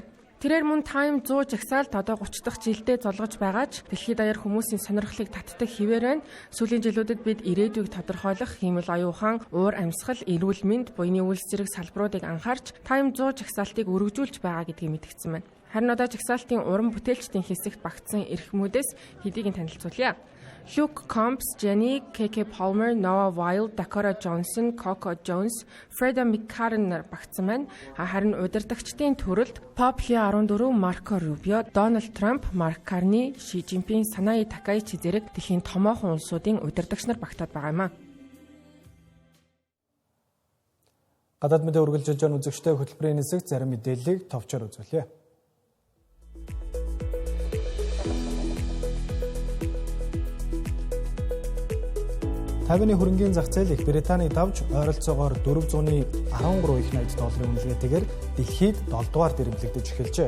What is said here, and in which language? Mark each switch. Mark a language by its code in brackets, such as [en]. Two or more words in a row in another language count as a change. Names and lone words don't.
[mn] Тэрээр мөн Time 100 жагсаалт одоо 30 дахь жилдээ золгож байгаа ч дэлхийд даяар хүмүүсийн сонирхлыг татдаг хэвээр байна. Сүүлийн жилүүдэд бид ирээдүйг тодорхойлох хиймэл оюун ухаан, уур амьсгал, эрүүл мэнд, буйны үйлс зэрэг салбаруудыг анхаарч Time 100 жагсаалтыг өргөжүүлж байгаа гэдгийг мэдгдсэн байна. Харин одоо жагсаалтын уран бүтээлчдийн хэсэгт багтсан эрхмүүдээс хэдийг нь танилцуулъя. Luke Combs, Jenny, KK Palmer, Noah Weil, Dakota Johnson, Coco Jones, Freda McCarran нар багтсан байна. Харин удирдагчдын төрөлд Popli 14, Marco Rubio, Donald Trump, Mark Carney, Xi Jinping, Sanae Takaichi зэрэг дэлхийн томоохон улсуудын удирдагч нар багтаад байгаа юм а. Гадаад мэдээ үргэлжилж байгаа үзэгчтэй хөтөлбөрийн хэсэг зарим мэдээллийг товчоор үзүүлье. Тайваны хөрөнгийн зах зээл Их Британийг давж ойролцоогоор $413 их найд долларын үнэлгээтэйгээр дэлхийд 7 дугаар дэрэмлэгдэж эхэлжээ.